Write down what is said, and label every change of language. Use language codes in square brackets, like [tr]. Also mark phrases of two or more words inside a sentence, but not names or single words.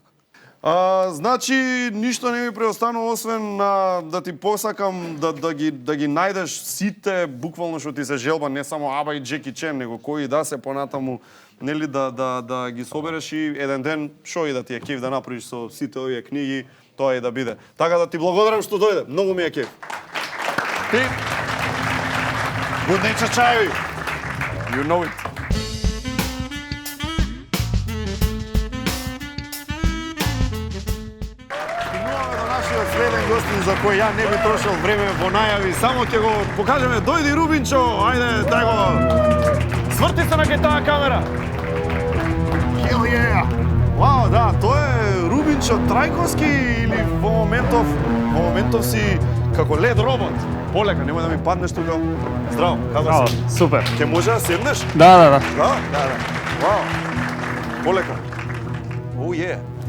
[mk] Значи, ништо не ми преостанува освен да ти посакам да ги најдеш сите буквално што ти се желба, не само Аба и Джеки Чен, него кои да се понатаму, нели да ги собереш и еден ден шо и да ти е кеф да направиш со сите овие книги, тоа и да биде. Така да ти благодарам што дојде. Многу ми е кеф. Ти Good Nature чајови. [en] You know it. [mk] Следен гостин за кој ја не би трошил време во најави, само ќе го покажеме. Дојди Рубинчо, ајде, дај го. Сврти се на кај таа камера. [en] Hell yeah. [mk] Вау, да, тоа е Рубинчо Трајковски или во моментов си како лед робот. Полека, немој да ми паднеш тука. Здраво, како си? Супер. Ќе може да седнеш? Да. Да. Вау. Полека. [en] Oh yeah.